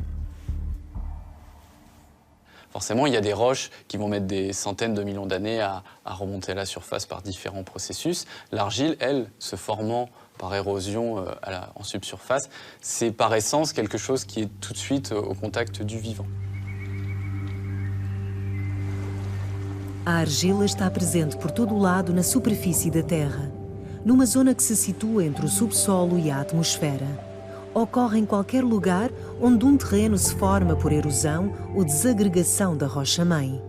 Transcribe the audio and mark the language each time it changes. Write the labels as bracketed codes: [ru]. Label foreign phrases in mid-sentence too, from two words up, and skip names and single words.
[fr] Forcément, il y a des roches qui vont mettre des centaines de millions d'années à remonter à la surface par différents processus. L'argile, elle, se formant par érosion en subsurface, c'est par essence quelque chose qui est tout de suite au contact du vivant. [pt] A argila está presente por todo o lado na superfície da Terra, numa zona que se situa entre o subsolo e a atmosfera. Ocorre em qualquer lugar onde um terreno se forma por erosão ou desagregação da rocha-mãe.